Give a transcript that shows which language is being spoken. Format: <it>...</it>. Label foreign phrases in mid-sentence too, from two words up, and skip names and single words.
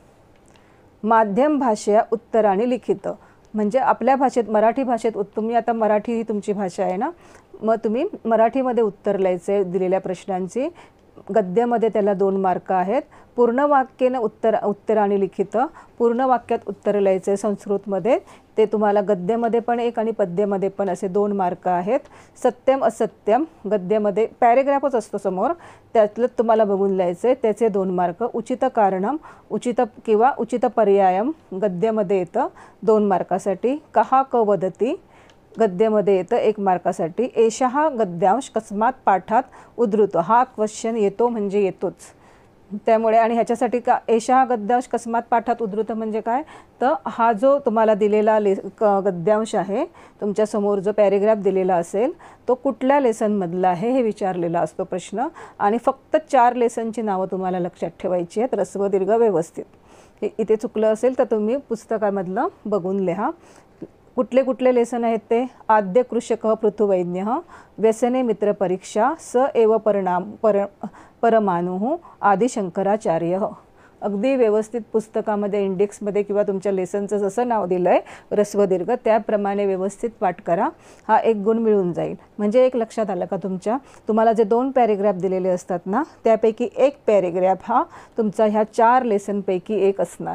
<mr>माध्यम भाषा उत्तर आणि लिखित. म्हणजे आपल्या भाषेत, मराठी भाषेत तुम्ही आता मराठी ही तुमची भाषा आहे ना, मग तुम्ही मराठीमध्ये उत्तर लिहायचे दिलेल्या प्रश्नांची. गद्यामध्ये त्याला 2 मार्क आहेत. पूर्ण वाक्याने उत्तर आणि लिखित. पूर्ण वाक्यात उत्तर लिहायचे संस्कृतमध्ये, ते तुम्हाला गद्यामध्ये पण 1 आणि पद्यामध्ये पण असे 2 मार्क आहेत.</mr> <sa>सत्यम असत्यम</sa> <mr>गद्यामध्ये पॅरेग्राफच असतो समोर, त्यातलं तुम्हाला बघून लिहायचे, त्याचे 2 मार्क.</mr> <sa>उचित कारणम,</sa> <mr>उचित किंवा</mr> <sa>उचित पर्यायम</sa> <mr>गद्यामध्ये येतं 2 मार्कासाठी.</mr> <sa>कहा क वदती</sa> <mr>गद्यामध्ये येतं 1 मार्कासाठी.</mr> <sa>एषः गद्यांश कस्मात पाठात उद्धृतो,</sa> <mr>हा क्वेश्चन येतो म्हणजे येतोच. त्यामुळे आणि ह्याच्यासाठी का</mr> <sa>एषः गद्यांश कस्मात पाठात उद्धृत</sa> <mr>म्हणजे काय, तर हा जो तुम्हाला दिलेला गद्यांश आहे तुमच्यासमोर, जो पॅरेग्राफ दिलेला असेल तो कुठल्या लेसनमधला आहे हे विचारलेला असतो प्रश्न. आणि फक्त 4 लेसनची नावं तुम्हाला लक्षात ठेवायची आहेत, ऱ्हस्व दीर्घ व्यवस्थित. इथे चुकलं असेल तर तुम्ही पुस्तकामधलं बघून लिहा. कुठले कुठले लेसन आहेत ते. आद्य कृषक पृथुवैन्य, व्यसने मित्र परीक्षा, स एव परमाणु, आदि शंकराचार्य. अगदी व्यवस्थित पुस्तकामध्ये इंडेक्समध्ये किंवा तुमच्या लेसनचं जसं नाव दिलं आहे ऱ्हस्व दीर्घ त्याप्रमाणे व्यवस्थित पाठ करा. हा 1 गुण मिळून जाईल. म्हणजे एक लक्षात आलं का तुम्हाला जे 2 पॅरेग्राफ दिलेले असतात ना, त्यापैकी 1 पॅरेग्राफ हा तुमचा ह्या 4 लेसनपैकी 1 असणार.</mr>